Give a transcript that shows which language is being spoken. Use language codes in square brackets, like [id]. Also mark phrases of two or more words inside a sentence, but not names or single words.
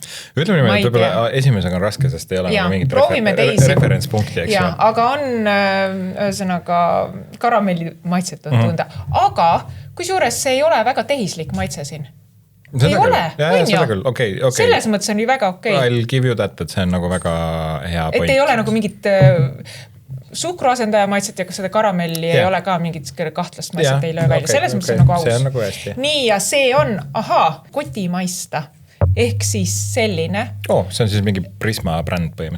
[et] Ütleme niimoodi, et võib-olla esimesega on raske, sest ei ole mingit referentspunkti, eks ju. Aga on ühesõnaga karamelli maitset tunda. Aga kusjuures see ei ole väga tehislik maitse siin. Ei ole, on ju? Okay. Selles mõttes on ju väga okei. [en] I'll give you that, [et] et see on nagu väga hea point. Et ei ole nagu mingit suhkruasendaja maitset ja kas seda karamelli ei ole ka mingit kahtlast maitset ei löö välja. Selles mõttes on nagu aus. See on nagu hästi. Nii, ja see on, kotimaista. Ehk siis selline. See on siis mingi Prisma bränd põhimõtteliselt.